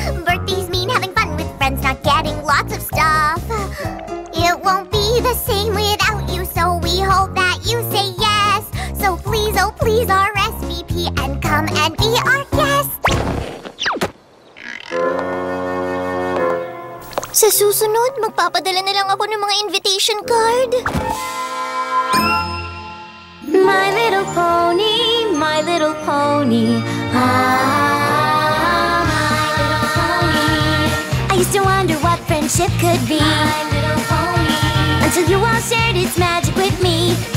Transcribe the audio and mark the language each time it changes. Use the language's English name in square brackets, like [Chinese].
[English] Birthdays mean having fun with friends, not getting lots of stuff. It won't be the same without you, so we hope that you say yes. So please, oh please, RSVP and come and be our guest. [Filipino] Sa susunod, magpapadala na lang ako ng mga invitation card. [English] My little pony, my little pony. Ah, my little pony. I used to wonder what friendship could be. My little pony. Until you all shared its magic with me.